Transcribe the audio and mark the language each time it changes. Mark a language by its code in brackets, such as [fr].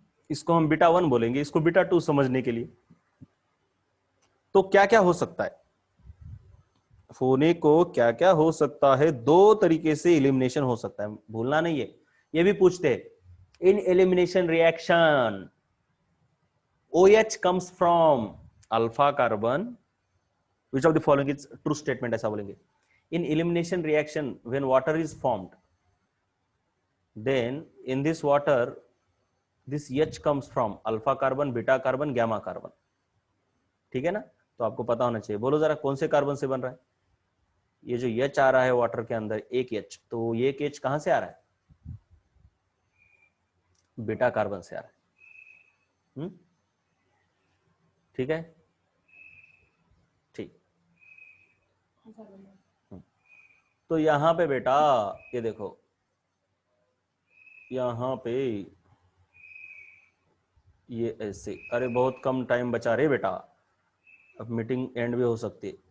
[hi] इसको हम बीटा 1 बोलेंगे, इसको बीटा 2 समझने के लिए। तो क्या क्या हो सकता है होने को, क्या क्या हो सकता है, दो तरीके से एलिमिनेशन हो सकता है, भूलना नहीं है। ये भी पूछते हैं इन elimination reaction [en] OH comes from alpha carbon, which of the following is true statement, [hi] ऐसा बोलेंगे। [en] in elimination reaction when water is formed, then in this water this H comes from alpha carbon, beta carbon, gamma carbon, [hi] ठीक है ना। तो आपको पता होना चाहिए, बोलो जरा कौन से कार्बन से बन रहा है। ये जो H आ रहा है वाटर के अंदर, एक H, तो ये एक H कहां से आ रहा है, बीटा कार्बन से आ रहा है। ठीक है, ठीक। तो यहां पे बेटा ये देखो, यहां पे ये ऐसे, अरे बहुत कम टाइम बचा रे बेटा, अब मीटिंग एंड भी हो सकती है।